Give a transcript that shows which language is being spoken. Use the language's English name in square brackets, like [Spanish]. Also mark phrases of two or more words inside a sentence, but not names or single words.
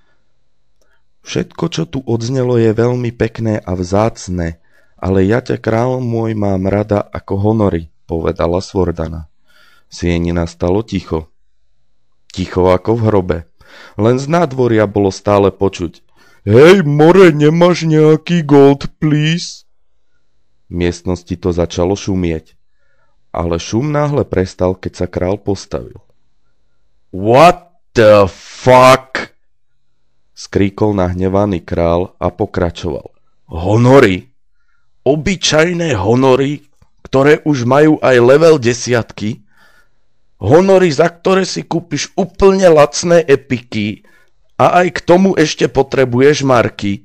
[Slovak] Všetko, čo tu odznelo, je veľmi pekné a vzácne, ale ja ťa, kráľ môj, mám rada ako honory, povedala Swordana. V sieni nastalo ticho. Ticho ako v hrobe. Len z nádvoria bolo stále počuť. Hej, more, nemáš nejaký [English] gold, please? [Slovak] V miestnosti to začalo šumieť. Ale šum náhle prestal, keď sa král postavil. [English] What the fuck? [Slovak] Skríkol nahnevaný král a pokračoval. Honory? Obyčajné honory, ktoré už majú aj level 10? Honory, za ktoré si kúpiš úplne lacné epiky a aj k tomu ešte potrebuješ marky?